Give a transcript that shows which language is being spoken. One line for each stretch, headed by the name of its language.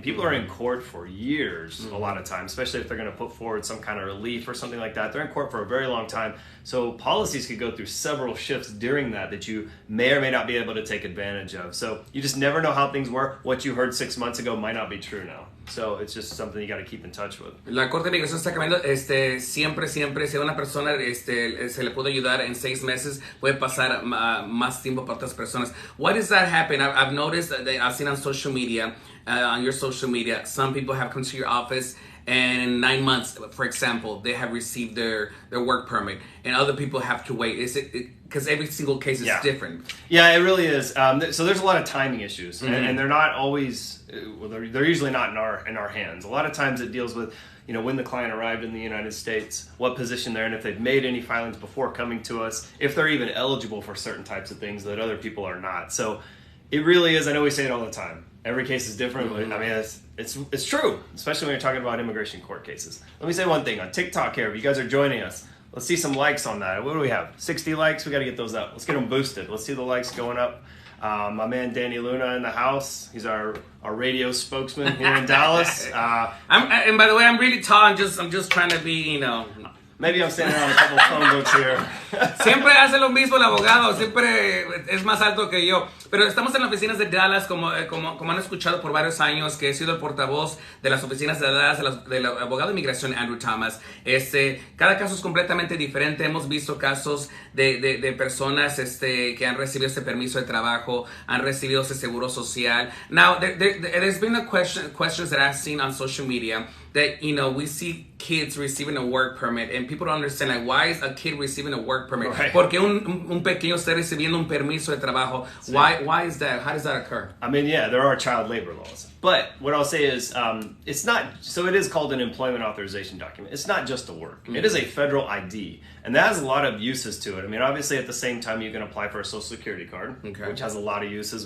English: People are in court for years a lot of times, especially if they're going to put forward some kind of relief or something like that. They're in court for a very long time. So policies could go through several shifts during that you may or may not be able to take advantage of. So you just never know how things work. What you heard 6 months ago might not be true now. So it's just something you got to keep in touch with.
Spanish: La Corte de Inmigración está cambiando. Siempre, si a una persona se le puede ayudar en 6 meses, puede pasar más tiempo para otras personas.
English: Why does that happen? I've noticed that I've seen on social media, on your social media, some people have come to your office and in 9 months, for example, they have received their work permit, and other people have to wait. Is it because every single case is different? Yeah, it really is. So there's a lot of timing issues, and they're not always. Well, they're usually not in our hands. A lot of times it deals with when the client arrived in the United States, what position they're in, if they've made any filings before coming to us, if they're even eligible for certain types of things that other people are not. So it really is. I know we say it all the time. Every case is different. But, I mean, it's true, especially when you're talking about immigration court cases. Let me say one thing on TikTok here. If you guys are joining us, let's see some likes on that. What do we have? 60 likes. We got to get those up. Let's get them boosted. Let's see the likes going up. My man Danny Luna in the house. He's our radio spokesman here in Dallas. And by the way, I'm really tall. I'm just trying to be, Maybe I'm standing on a couple of phone books here.
Spanish: Siempre hace lo mismo el abogado, siempre es más alto que yo. Pero estamos en las oficinas de Dallas, como han escuchado por varios años, que he sido el portavoz de las oficinas de Dallas, del abogado de inmigración Andrew Thomas. Cada caso es completamente diferente. Hemos visto casos de personas que han recibido este permiso de trabajo, han recibido ese seguro social.
English: Now, there's been questions that I've seen on social media that, we see kids receiving a work permit and people don't understand, like, why is a kid receiving a work permit? Right.
Spanish: ¿Por qué un pequeño está recibiendo un permiso de trabajo?
English: Why is that? How does that occur? I mean, yeah, there are child labor laws. But what I'll say is, it's not, so it is called an employment authorization document. It's not just to work. It is a federal ID. And that has a lot of uses to it. I mean, obviously, at the same time, you can apply for a Social Security card, which has a lot of uses.